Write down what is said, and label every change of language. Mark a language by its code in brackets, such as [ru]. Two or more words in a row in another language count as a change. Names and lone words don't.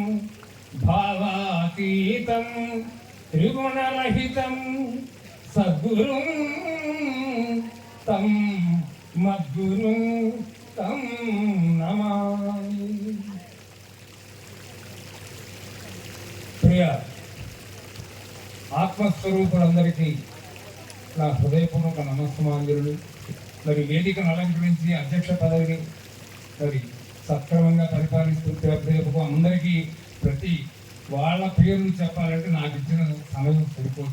[sa] भावातीतं त्रिगुणरहितं सद्गुरुं तं मद्गुरुं तं नमामि। [te] प्रिय ఆత్మస్వరూపులందరికీ నా హృదయపూర్వక నమస్సమాంజలులు. మరి వేదికను అలంకరించి అధ్యక్ష పదవిని మరి సక్రమంగా పరిపాలిస్తూ రేపు అందరికీ ప్రతి వాళ్ళ పేర్లు చెప్పాలంటే నాకు ఇచ్చిన సమయం సరిపోదు.